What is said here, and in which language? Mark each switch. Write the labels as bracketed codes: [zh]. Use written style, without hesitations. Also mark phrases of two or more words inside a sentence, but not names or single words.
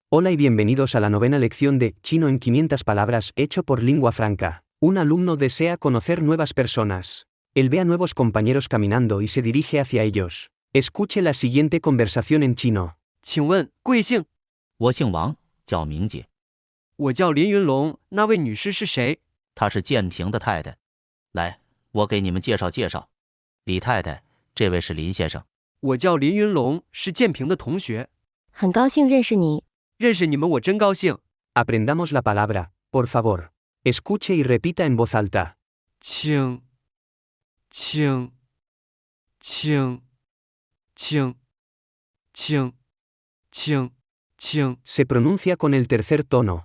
[es] Hola y bienvenidos a la novena lección de Chino en 500 palabras hecho por Lingua Franca. Un alumno desea conocer nuevas personas. Él ve a nuevos compañeros caminando y se dirige hacia ellos. Escuche la siguiente conversación en chino. [zh] 请问贵姓？我姓王，叫明姐，我叫林云龙，那位女士是谁？她是建平的太太。来，我给你们介绍介绍。李太太，这位是林先生。我叫林云龙，是建平的同学。很高兴认识你。认识你们我真高兴。 [es] Aprendamos la palabra, por favor. Escuche y repita en voz alta. [zh] 请 [es] Se pronuncia con el tercer tono.